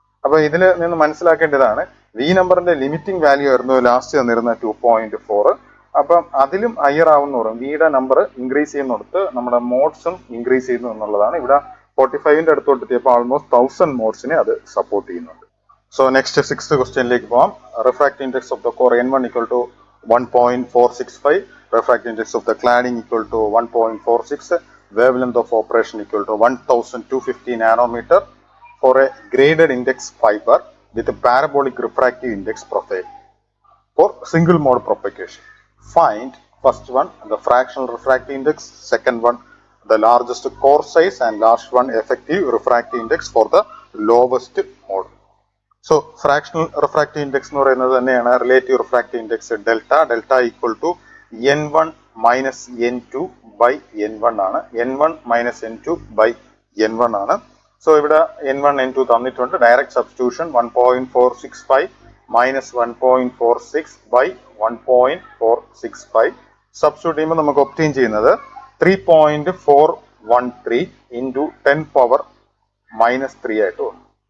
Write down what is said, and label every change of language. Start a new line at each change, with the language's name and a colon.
Malayalam: അപ്പൊ ഇതിൽ നിന്ന് മനസ്സിലാക്കേണ്ടതാണ്, വി നമ്പറിന്റെ ലിമിറ്റിംഗ് വാല്യൂ ആയിരുന്നു ലാസ്റ്റ് തന്നിരുന്ന 2.4. അപ്പം അതിലും ഹയർ ആവുന്നോറും വിയുടെ നമ്പർ ഇൻക്രീസ് ചെയ്യുന്നിടത്ത് നമ്മുടെ മോഡ്സും ഇൻക്രീസ് ചെയ്യുന്നു എന്നുള്ളതാണ്. ഇവിടെ 45ന്റെ അടുത്തോട്ട് എത്തിയപ്പോൾ ഓൾമോസ്റ്റ് 1000 മോഡ്സിനെ അത് സപ്പോർട്ട് ചെയ്യുന്നുണ്ട്. സോ നെക്സ്റ്റ് സിക്സ്ത് ക്വസ്റ്റ്യനിലേക്ക് പോവാം.
English: Refractive index of the core N1 equal to 1.465, refractive index of the cladding equal to 1.46, wavelength of operation equal to 1250 nanometer for a graded index fiber with a parabolic refractive index profile for single mode propagation. Find first one the fractional refractive index, second one the largest core size, and last one effective refractive index for the lowest mode. So fractional refractive index
Malayalam: എന്ന് പറയുന്നത് തന്നെയാണ്
English: relative refractive index
Malayalam: delta equal to N1 minus N2 by N1 ആണ്. N1 minus N2 by N1 ആണ്. So ഇവിടെ N1 N2 തന്നിട്ടുണ്ട്. Direct substitution 1.465 minus 1.46 by 1.465 substitute ചെയ്യുമ്പോൾ നമുക്ക് obtain ചെയ്യുന്നത് 3.413 ഇൻറ്റു 10⁻³ ആയിട്ട് വന്നു.